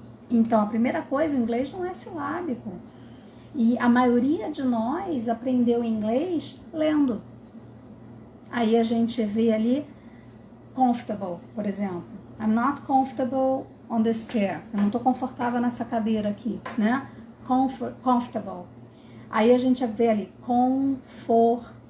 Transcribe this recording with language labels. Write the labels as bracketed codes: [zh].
[pt] Então, a primeira coisa, o inglês não é silábico. E a maioria de nós aprendeu inglês lendo. Aí a gente vê ali, comfortable, por exemplo. [en] I'm not comfortable on this chair. [pt] Eu não estou confortável nessa cadeira aqui, né? Comfortable. Aí a gente vê ali, confortable.